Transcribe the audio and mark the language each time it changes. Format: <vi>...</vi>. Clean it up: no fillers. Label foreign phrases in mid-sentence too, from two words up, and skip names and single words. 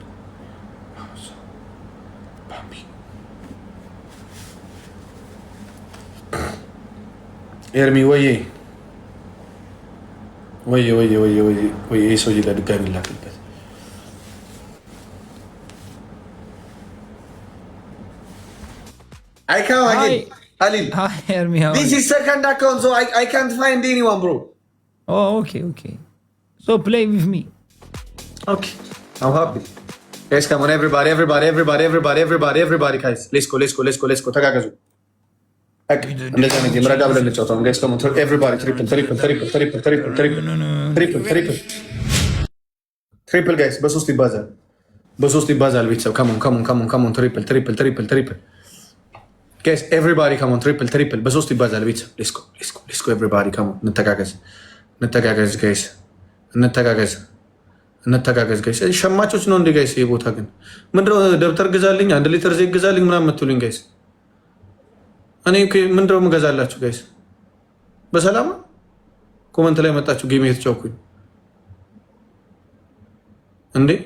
<am>ኤርሚ ወዬ ወዬ ወዬ ወዬ ወዬ ይህ ሰውዬ ለድጋሚ ላክበት።</am> <en>I come again. Halil. Hi, Ermi. This is second account, so I can't find anyone, bro. Oh, okay. So play with me. Okay, I'm happy. Guys, come on, everybody, guys. Let's go.</en> <am>ተጋገዙ። እንደዛ ነው ምረዳ ብለን እንጫወተው።</am> <en>guys come on, everybody, triple guys፣</en> <am>በሶስት ይባዛል ቤተሰብ።</am> <en>come on, triple guys, everybody come on, triple</en> <am>በሶስት ይባዛል ቤተሰብ።</am> <en>let's go everybody, come on፣</en> <am>እንተጋገዝ guys፣ እንተጋገዝ ጋይስ። ሸማቾች ነው እንዴ ጋይስ? ይሄ ቦታ ግን ምንድነው? ደብተር ግዛልኝ፣ 1 ሊትር ዘይት ግዛልኝ ምናምን የምትሉኝ ጋይስ። እኔ ምንድነው የምገዛላችሁ ጋይስ? በሰላም ኮመንት ላይ መጣችሁ ጌም የተጫወኩኝ እንዴ?</am>